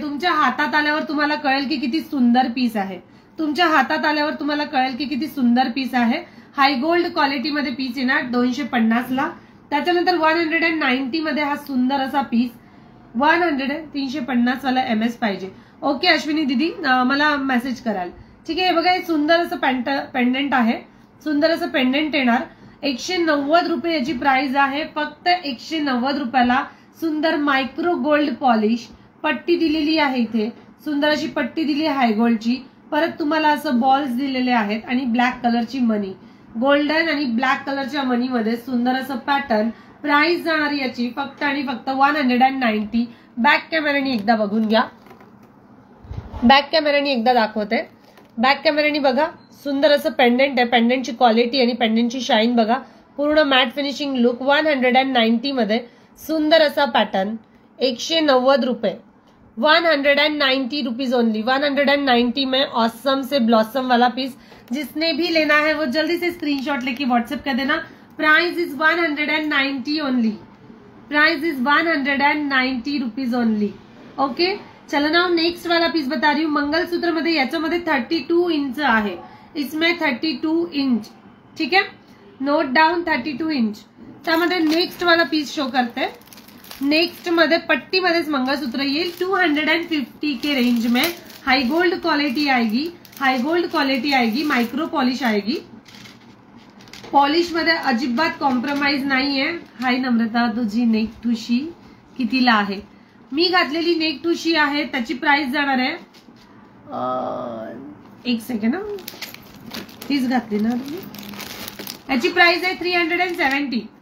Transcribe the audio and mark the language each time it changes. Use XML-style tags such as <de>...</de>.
<mr>तुमच्या हातात आल्यावर तुम्हाला कळेल की किती सुंदर पीस आहे। तुमच्या हातात आल्यावर तुम्हाला कळेल की किती सुंदर पीस आहे। हाय गोल्ड क्वालिटी मध्ये पीस येणार 250 ला। त्याच्यानंतर 190 मध्ये हा सुंदर असा पीस 350 वाला MS पाहिजे। ओके अश्विनी दीदी, मला मेसेज कराल। ठीक आहे, बघा हे सुंदर असं पेंडंट आहे, सुंदर असं पेंडंट येणार। 190 रुपये याची प्राइस आहे। फक्त 190 रुपयाला सुंदर मायक्रो गोल्ड पॉलिश पट्टी दिलेली आहे। इथे सुंदर अशी पट्टी दिली आहे हाय गोल्डची। परत तुम्हाला असं बॉल्स दिलेले आहेत आणि ब्लॅक कलरची मनी, गोल्डन आणि ब्लॅक कलरच्या मनीमध्ये सुंदर असं पॅटर्न। प्राइस जाणार याची फक्त आणि फक्त 190। बॅक कॅमेराने एकदा बघून घ्या, बॅक कॅमेराने एकदा दाखवते। बॅक कॅमेराने बघा, सुंदर असं पेंडंट आहे। पेंडंटची क्वालिटी आणि पेंडंटची शाईन बघा, पूर्ण मॅट फिनिशिंग लुक। 190 मध्ये सुंदर असा पॅटर्न 190 रुपये।</mr> <en>190 rupees only,</en> <hi>190 में ऑसम से ब्लॉसम वाला पीस। जिसने भी लेना है वो जल्दी से स्क्रीनशॉट लेके व्हाट्सएप कर देना।</hi> <en>Price is 190 only, price is 190 rupees only.</en> <hi>Okay, चलो ना नेक्स्ट वाला पीस बता रही हूँ।</hi> <mr>मंगलसूत्र मध्ये याच्यामध्ये 32 इंच आहे,</mr> <hi>इसमें 32 इंच, ठीक है, नोट डाउन 32 इंच।</hi> <mr>त्यामध्ये नेक्स्ट वाला पीस शो करते। नेक्स्ट मध्ये पट्टी मध्येच मंगलसूत्र येईल,</mr> <hi>250 के रेंज में, हाई गोल्ड क्वालिटी आएगी, हाई गोल्ड क्वालिटी आएगी, माइक्रो पॉलिश आएगी।</hi> <mr>पॉलिश मध्ये अजिबात कॉम्प्रोमाइज नाहीये। हाय नम्रता, तुझी नेक ठुशी कितीला आहे? मी घातलेली नेक ठुशी आहे, त्याची प्राइस जाणार आहे, एक सेकंड ना, तीच घातली ना तुम्ही, याची प्राइस आहे 370।</mr>